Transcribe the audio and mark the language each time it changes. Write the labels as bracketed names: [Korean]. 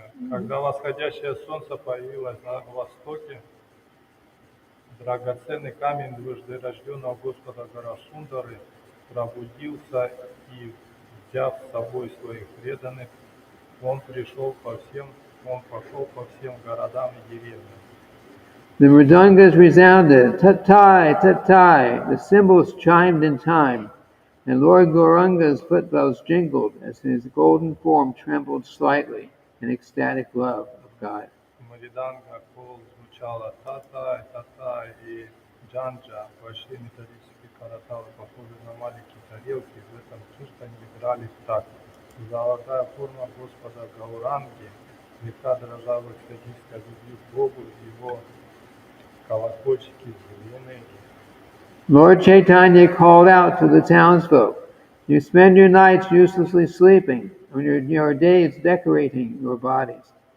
[Russian] Когда восходящее солнце появилось на востоке, драгоценный камень дважды рожденного Господа Гарасундары пробудился и, взяв с собой своих преданных, он пошел по всем городам и деревням. [English] The mridangas resounded, tatai, tatai. The cymbals chimed in time, and Lord Gauranga's footbells jingled as his golden form trembled slightly in ecstatic love of God. [Russian] Мриданга кол звучала татай, татай, и джанджа, большие металлические караталы, похожие на маленькие тарелки, в этом чувстве играли в такт. Золотая форма Господа Гауранги слегка дрожала в экстатической любви к Богу, и его колокольчики звенели. [English] Lord Chaitanya called out to the townsfolk, "You spend your nights uselessly sleeping, and your days decorating your bodies.